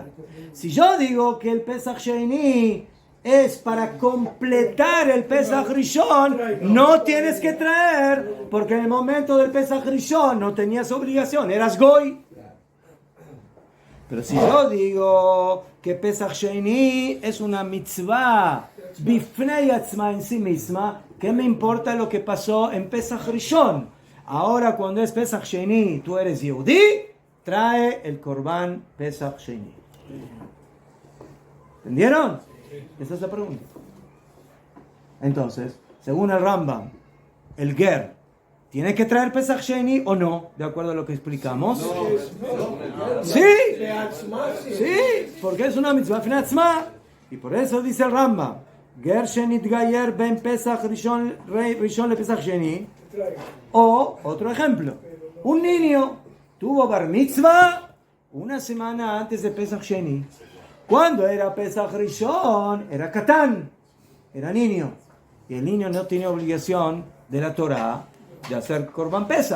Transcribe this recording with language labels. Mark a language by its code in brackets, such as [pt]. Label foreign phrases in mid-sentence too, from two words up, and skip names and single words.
[es] Si yo digo que el Pesach Sheini es para completar el Pesach Rishon, no tienes que traer, porque en el momento del Pesach Rishon no tenías obligación, eras Goy. Pero si yo digo que Pesach Sheini es una [he] מצווה בפני עצמה [es] en sí misma, ¿qué me importa lo que pasó en Pesach Rishon? Ahora cuando es Pesach Sheini, tú eres Yehudí, trae el Korban Pesach Sheini. ¿Entendieron? Esa es la pregunta. Entonces, según el Rambam, el Ger ¿tiene que traer Pesach Sheini o no? De acuerdo a lo que explicamos. Sí, porque es una [he] מצווה בפני עצמה. [es] Y por eso dice el Rambam, [he] גר שנתגייר בין פסח ראשון לפסח שני. [es] O, otro ejemplo, un niño tuvo bar mitzvah una semana antes de Pesach Sheini. Cuando era Pesach Rishon, era Katán, era niño. Y el niño no tiene obligación de la Torah de hacer Korban Pesach.